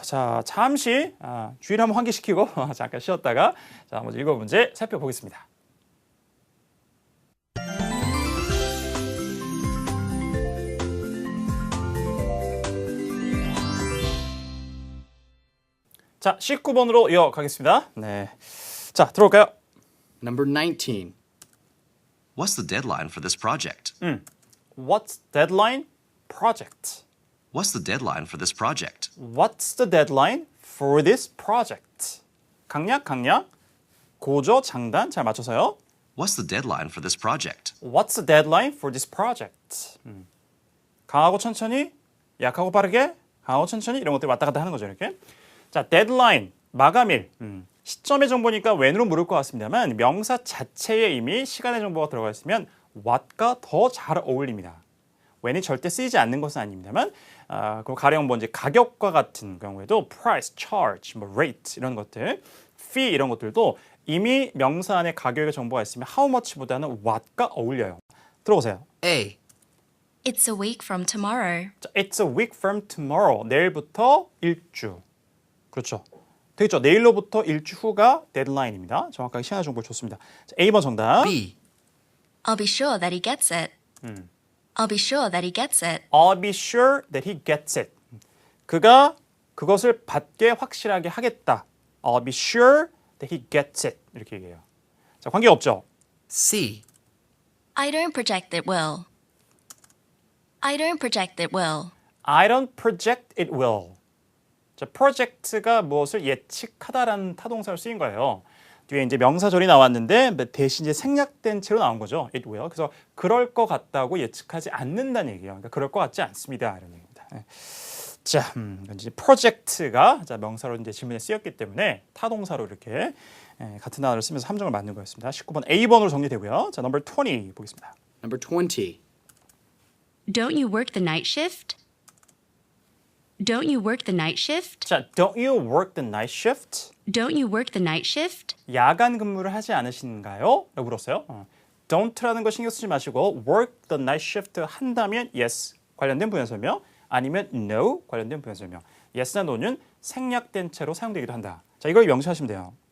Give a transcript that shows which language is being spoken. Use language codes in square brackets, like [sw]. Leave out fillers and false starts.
[ko] 자, 잠시 주의를 한번 환기시키고 잠깐 쉬었다가 자, 먼저 7문제 살펴보겠습니다. 자, 19번으로 이어가겠습니다. 네. 자, 들어올까요? [en] Number 19. What's the deadline for this project? What's deadline? Project. What's the deadline for this project? What's the deadline for this project? [ko] 강약, 고저, 장단 잘 맞춰서요. [en] What's the deadline for this project? What's the deadline for this project? [ko] 강하고 천천히, 약하고 빠르게, 강하고 천천히 이런 것들 왔다 갔다 하는 거죠, 이렇게. 자, deadline, 마감일. 시점의 정보니까 when으로 물을 것 같습니다만 명사 자체에 이미 시간의 정보가 들어가 있으면 what과 더 잘 어울립니다. when이 절대 쓰이지 않는 것은 아닙니다만 그 가령 뭐 이제 가격과 같은 경우에도 price, charge, 뭐 rate 이런 것들, fee 이런 것들도 이미 명사 안에 가격의 정보가 있으면 [en] how much [ko] 보다는 what과 어울려요. 들어보세요. [en] A. It's a week from tomorrow. 자, It's a week from tomorrow. [ko] 내일부터 일주. 그렇죠. 되겠죠. 내일로부터 일주 후가 데드라인입니다. 정확하게 시간 정보를 줬습니다. 자, A번 정답. [en] B. I'll be sure that he gets it. I'll be sure that he gets it. I'll be sure that he gets it. [ko] 그가 그것을 받게 확실하게 하겠다. [en] I'll be sure that he gets it. [ko] 이렇게 얘기해요. 자, 관계 없죠. [en] C. I don't project it will. I don't project it will. I don't project it will. [ko] 자, project가 무엇을 예측하다라는 타동사로 쓰인 거예요. 뒤에 이제 명사절이 나왔는데 대신 이제 생략된 채로 나온 거죠. [en] It will. [ko] 그래서 그럴 것 같다고 예측하지 않는다는 얘기예요. 그러니까 그럴 것 같지 않습니다. 이런 얘기입니다. 네. 자, 이제 project가 자, 명사로 이제 지문에 쓰였기 때문에 타동사로 이렇게 같은 단어를 쓰면서 함정을 맞는 거였습니다. 19번 A번으로 정리되고요. 자, [en] number 20 [ko] 보겠습니다. [en] Number 20. Don't you work the night shift? Don't you work the night shift? 자, don't you work the night shift? Don't you work the night shift? [ko] 야간 근무를 하지 않으신가요? 라고 물었어요. Don't라는 거 신경 쓰지 마시고 [en] work the night shift [ko] 한다면 yes 관련된 부연 설명 아니면 no 관련된 부연 설명. yes나 no는 생략된 채로 사용되기도 한다. 자, 이걸 명시하시면 돼요.